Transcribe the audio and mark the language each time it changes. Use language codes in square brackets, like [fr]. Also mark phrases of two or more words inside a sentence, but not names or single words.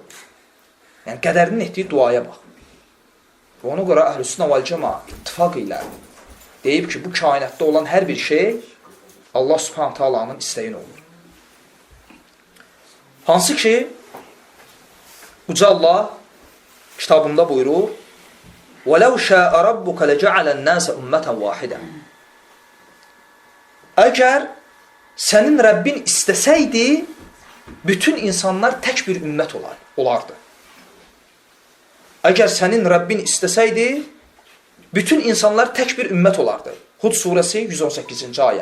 [az] Yəni qədərinin etdiyi duaya bax. Və ona görə Əhl-i-Sünnə və Cəmaə ittifaq ilə deyib ki, bu kainatda olan hər bir şey Allah Subhanahu Taala'nın istəyin olur. Hansı ki, Uca Allah kitabında buyurur, [ar] وَلَوْ شَاءَ رَبُّكَ لَجَعَلَ النَّاسَ أُمَّةً وَاحِدًا [az] Əgər sənin Rəbbin istəsəydi, bütün insanlar tək bir ümmət olardı. Əgər sənin Rəbbin istəsəydi, bütün insanlar tək bir ümmət olardı. Hud surəsi 118-ci ayə.